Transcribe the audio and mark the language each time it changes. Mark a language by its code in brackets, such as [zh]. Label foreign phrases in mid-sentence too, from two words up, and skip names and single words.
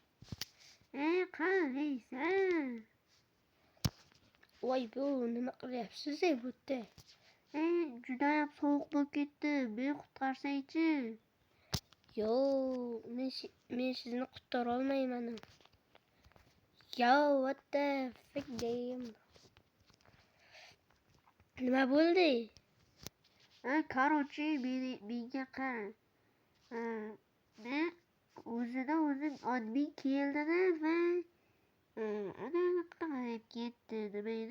[uz] Qalaysan? Voy, bu nima qilyapsiz ey bu yerda? Judayam sovuq bo'lib ketdi. Meni qutqarsangchi. Yo, men sizni qutqara olmayman. [en] Yo, what the fuck game? [uz] Nima bo'ldi? Qarovchi menga qara. Men o'zim odmiy keldi-da va ana qilib ketdi. Nima edi?